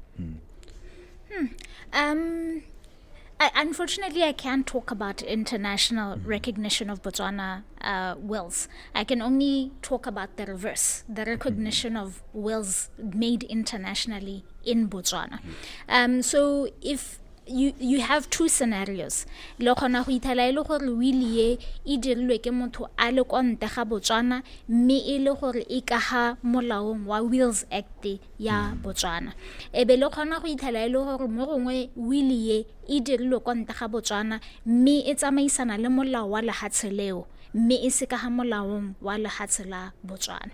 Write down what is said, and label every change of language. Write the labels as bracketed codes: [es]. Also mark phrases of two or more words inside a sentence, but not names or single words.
[en] Unfortunately, I can't talk about international recognition of Botswana wills. I can only talk about the reverse, the recognition of wills made internationally in Botswana. So if you have two scenarios. [tn] Le khona go ithala ile gore will ye e dirilwe ke motho a le kwa ntle ga Botswana mme e le gore e ka ha molaong wa Wills Act ya Botswana. E be le khona go ithala ile gore mo gongwe will ye e dirilwe kwa ntle ga Botswana mme e tsamaisana le molao wa lehatshe leo mme e se ka ha molaong wa lehatshe la Botswana.